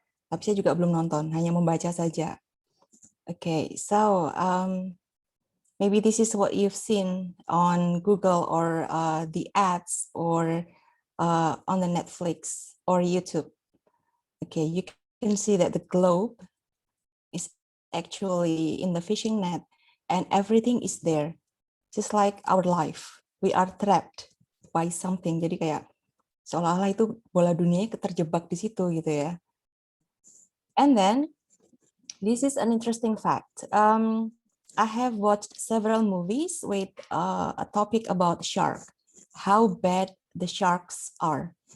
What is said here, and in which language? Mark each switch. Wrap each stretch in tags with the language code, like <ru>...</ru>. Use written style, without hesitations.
<id>Tapi saya juga belum nonton, hanya membaca saja.</id> <en>Okay, so maybe this is what you've seen on Google or the ads or on the Netflix or YouTube. Okay, you can see that the globe is actually in the fishing net and everything is there, just like our life. We are trapped by something.</en> <id>Jadi kayak seolah-olah itu bola dunia terjebak di situ gitu ya.</id> <en>And then this is an interesting fact. I have watched several movies with a topic about shark, how bad the sharks are.</en>